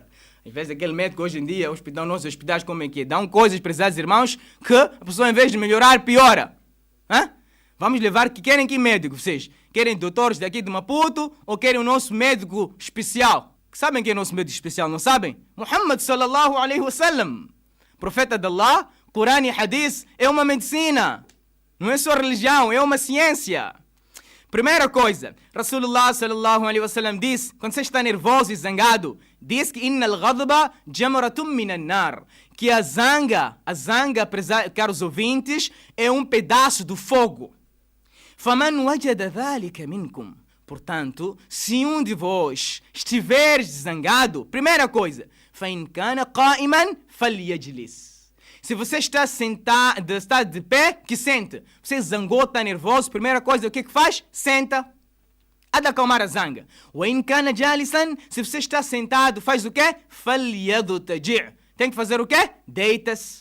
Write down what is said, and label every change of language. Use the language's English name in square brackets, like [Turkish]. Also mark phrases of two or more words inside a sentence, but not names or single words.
[Portuguese] Às vezes aquele médico hoje em dia, nossos hospitais como é que é? Dão coisas, prezados irmãos, que a pessoa em vez de melhorar, piora. Hã? Vamos levar, querem que médico vocês? Querem doutores daqui de Maputo ou querem o nosso médico especial? Sabem quem é o nosso médico especial, não sabem? [Arabic] محمد صلى الله عليه وسلم. [Portuguese] Profeta de Allah, Coran e Hadith é uma medicina. Não é só religião, é uma ciência. Primeira coisa, Rasulullah [Arabic] صلى الله عليه وسلم [Portuguese] disse, quando você está nervoso e zangado, diz que [Arabic] إن الغضب جمرة من النار, [Portuguese] que a zanga, caros ouvintes, é um pedaço do fogo. [Arabic] فمن وجد ذلك منكم. [Portuguese] Portanto, se um de vós estiver zangado, primeira coisa, [Arabic] فإن كان قائما فليجلس. [Portuguese] Se você está sentado, está de pé, que sente. Você zangou, está nervoso, primeira coisa, o que faz? Senta. Há de acalmar a zanga. Se você está sentado, faz o quê? Tem que fazer o quê? Deita-se.